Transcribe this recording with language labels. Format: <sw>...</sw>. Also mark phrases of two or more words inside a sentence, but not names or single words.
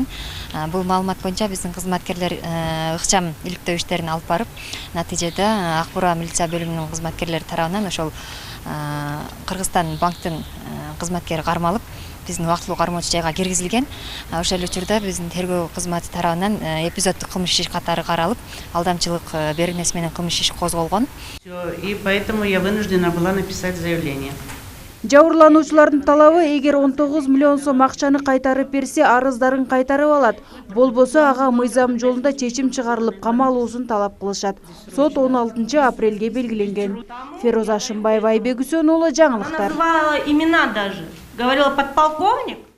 <ky>Бул маалымат боюнча биздин кызматкерлер ыкчам иликтөө иштерин алып барып, натыйжада Акбура милиция бөлүмүнүн кызматкерлери тарабынан ошол Кыргызстан банктын кызматкери кармалып, биздин убактылуу кармоочу жайга киргизилген. Ошол учурда биздин тергөө кызматы тарабынан эпизоддук кылмыш иш катары каралып, алдамчылык беренеси менен кылмыш иш козголгон.</ky> <ru>И поэтому я вынуждена была написать заявление.</ru> <ky>Жабырлануучулардын талабы эгер 19 миллион сом акчаны кайтарып берсе, арыздарын кайтарып алат. Болбосо ага мыйзам жолунда чечим чыгарылып, камалуусун талап кылышат. Сот 16 апрелге белгиленген. Фероза Шымбаева, Айбек Үсөнұлы, жаңылыктар.</ky> <ru>Она называла имена даже. Говорила подполковник.</ru>